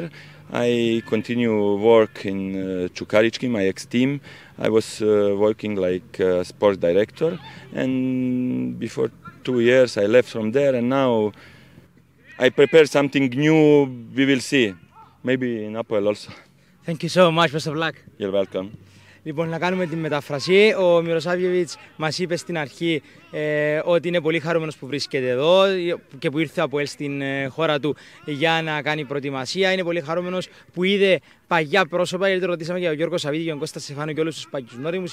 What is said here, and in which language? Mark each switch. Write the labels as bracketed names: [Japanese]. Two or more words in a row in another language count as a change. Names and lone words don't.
[English] I continue work in Čukarički, my ex-team. I was working like sports director, and before 2 years I left from there, and now I prepare something new. We will see, maybe in Αποελ also. Thank you so much. Best of luck. You're welcome. [Greek] Λοιπόν, να κάνουμε τη μετάφραση. Ο Mirosavljevic μας είπε στην αρχή ότι είναι πολύ χαρούμενος που βρίσκεται εδώ και που ήρθε από στην χώρα του για να κάνει προετοιμασία. Είναι πολύ χαρούμενος που είδε παγιά πρόσωπα, γιατί ρωτήσαμε για τον Γιώργο Σαββίδη και τον Κώστα Στεφάνο και όλους τους παγιούς γνώριμους.